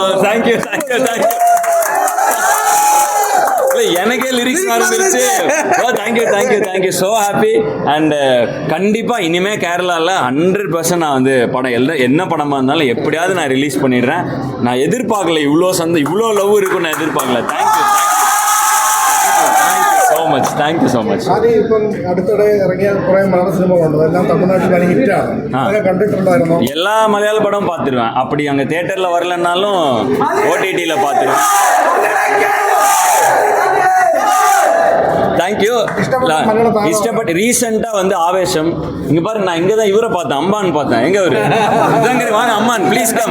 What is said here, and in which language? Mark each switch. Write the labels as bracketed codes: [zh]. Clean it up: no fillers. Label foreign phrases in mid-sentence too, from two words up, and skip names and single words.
[en] thank you thank you thank you. [ta] எனக்கே லிரிக்ஸ் ஆரம்பிச்சு. [en] thank you thank you thank you, so happy. [ta] அண்ட் கண்டிப்பாக இனிமேல் கேரளாவில் 100% நான் வந்து படம் என்ன படமாக இருந்தாலும் எப்படியாவது நான் ரிலீஸ் பண்ணிடுறேன். நான் எதிர்பார்க்கல இவ்வளோ லவ் இருக்குன்னு நான் எதிர்பார்க்கல. [en] தேங்க்யூ so much. Thank you so much. [ml] അടുത്തിടെ ഇറങ്ങിയ കുറേ മലയാള സിനിമകളുണ്ട്, എല്ലാം തമിഴ്നാട്ടിൽ ഹിറ്റാണ്. അതൊക്കെ കണ്ടിട്ടുണ്ടായിരുന്നോ? [ta] எல்லா மலையாள படம் பார்த்துருவேன். அப்படி அங்கே தியேட்டரில் வரலன்னாலும் ஓடிடியில் பார்த்துருவேன். தேங்க்யூ. இஷ்டப்பட்டு ரீசெண்டாக வந்து ஆவேசம். இங்கே பாருங்க, நான் இங்கே தான் இவரை பார்த்தேன், அம்பான் பார்த்தேன். எங்கே அவரு? வாங்க அம்மான் [en] please come.